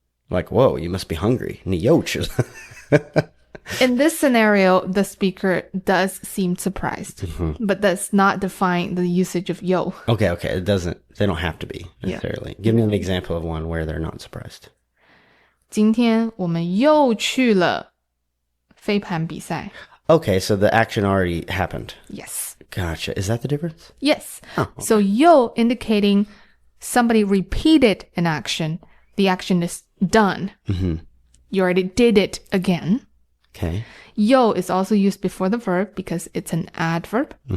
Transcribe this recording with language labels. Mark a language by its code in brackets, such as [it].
[en] Like, whoa, you must be hungry. [zh] 你又吃了. [en] In this scenario, the speaker does seem surprised, but that's not define the usage of 又. Okay, they don't have to be necessarily. Give me an example of one where they're not surprised. [zh] 今天我们又去了飞盘比赛. [en] Okay, so the action already happened. Yes. Gotcha. Is that the difference? Yes. Oh, okay. So 又 indicating somebody repeated an action. The action is done. You already did it again. Okay. 又 is also used before the verb because it's an adverb.